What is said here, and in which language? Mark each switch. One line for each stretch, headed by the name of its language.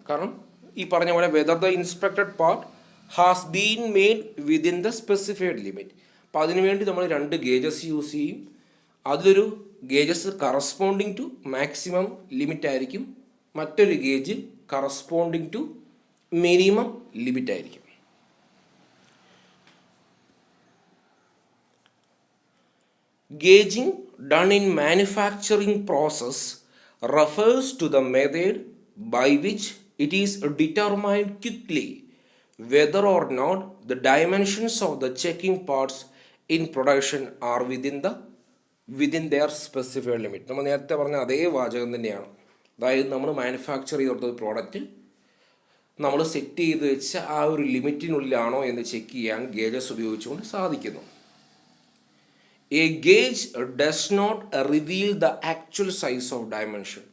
Malayalam: കാരണം ഈ പറഞ്ഞ പോലെ
English: Whether the inspected part has been made within the specified limit.
Malayalam: അപ്പോൾ അതിനുവേണ്ടി നമ്മൾ 2 ഗേജസ് യൂസ് ചെയ്യും. അതിലൊരു gauges corresponding to maximum limit ആയിരിക്കും, മറ്റൊരു gauge corresponding to minimum limit ആയിരിക്കും.
English: Gauging done in manufacturing process refers to the method by which it is determined quickly whether or not the dimensions of the checking parts in production are within their specified limit.
Malayalam: നമ്മൾ നേരത്തെ പറഞ്ഞ അതേ വാചകം തന്നെയാണ്. അതായത് നമ്മൾ manufacture ചെയ്തെടുത്ത product നമ്മൾ സെറ്റ് ചെയ്ത് വെച്ച ആ ഒരു ലിമിറ്റിനുള്ളിലാണോ എന്ന് ചെക്ക് ചെയ്യാൻ ഗേജസ് ഉപയോഗിച്ചുകൊണ്ട് സാധിക്കുന്നു.
English: A gauge does not reveal the actual size of dimension.